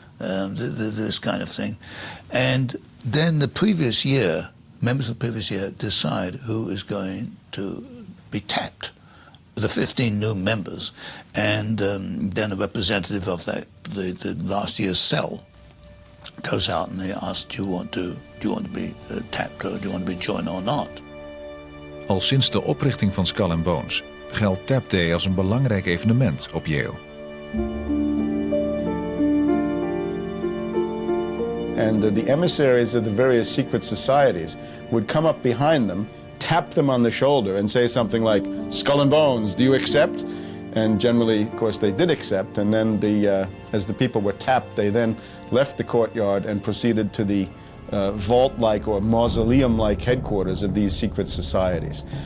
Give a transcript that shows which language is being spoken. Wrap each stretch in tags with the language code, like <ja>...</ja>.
<en>This kind of thing. And then the previous year, members of the previous year decide who is going to be tapped the 15 new members, and then a representative of the last year's cell goes out and they ask, do you want to be tapped, or do you want to be joined or not?</en> <nl>Al sinds de oprichting van Skull and Bones geldt Tap Day als een belangrijk evenement op Yale.</nl> <en>And the emissaries of the various secret societies would come up behind them, tap them on the shoulder and say something like, "Skull and Bones, do you accept?" And generally, of course, they did accept. And then as the people were tapped, they then left the courtyard and proceeded to the vault-like or mausoleum-like headquarters of these secret societies.</en>